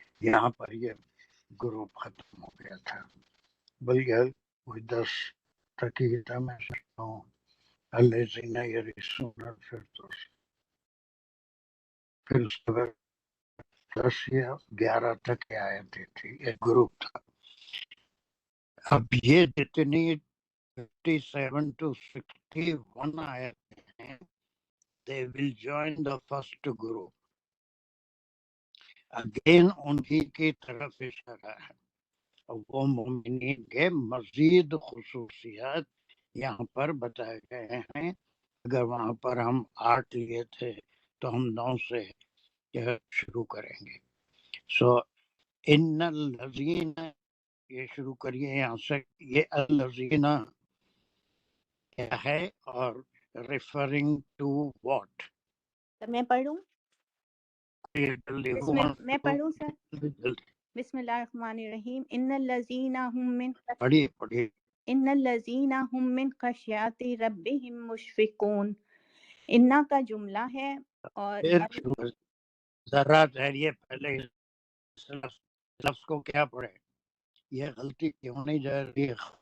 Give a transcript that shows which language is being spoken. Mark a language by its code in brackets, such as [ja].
[ur] یہاں پر یہ گروپ ختم ہو گیا تھا. بلکہ کوئی 10 تک ہی تھا. میں سمجھتا ہوں [ar] الذین یرثون الفردوس. [ur] پھر اس کے بعد 10 یا 11 تک آیتیں تھی. ایک گروپ تھا. اب یہ جتنی 57 to 61 آیتیں ہیں [en] they will join the first group. [ur] Again انہی کی طرف اشارہ ہے. وہ مومنین کے مزید خصوصیات یہاں پر بتائے گئے ہیں. اگر وہاں پر ہم 8 لیے تھے تو ہم 9 سے شروع کریں گے. سو ان الذین، یہ شروع کریے یہاں سے. یہ الذین کیا ہے اور [en] Referring to what? [ur] تو میں پڑھوں؟ جلدی میں پڑھوں سر؟ [ar] بسم اللہ الرحمن الرحیم. ان الذین هم من [ur] پڑھیے. [ar] ان الذین هم من خشیات ربهم مشفقون. [ur] انا کا جملہ ہے اور ذرا ٹھہریے پہلے اس لفظ کو کیا پڑھے. یہ غلطی کیوں نہیں جا رہی ہے؟